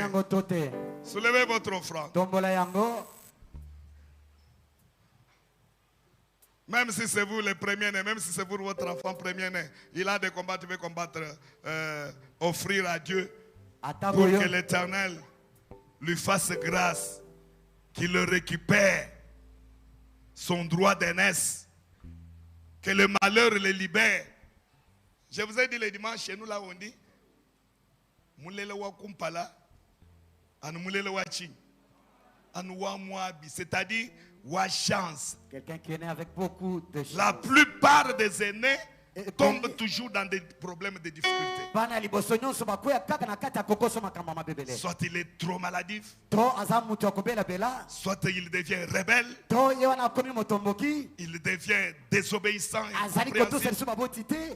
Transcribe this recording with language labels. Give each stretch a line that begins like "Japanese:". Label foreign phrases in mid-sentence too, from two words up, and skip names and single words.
French: Soulevez votre offrande. Même si c'est vous le premier-né, même si c'est vous votre enfant premier-né, il a des combats, tu veux combattre, offrir à Dieu pour que l'Éternel lui fasse grâce, qu'il le récupère son droit d'aînesse, que le malheur le libère. Je vous ai dit le dimanche, chez nous là on dit,
Luba-Katanga: Moulele wa kumpala, anu moulele wa ching, anu wa moabi,
French: c'est-à-dire chance. Quelqu'un qui est né avec beaucoup de chance. La plupart des aînés tombent toujours dans des problèmes de difficultés. Soit il est trop maladif, soit il devient rebelle, il devient désobéissant et incompréhensif.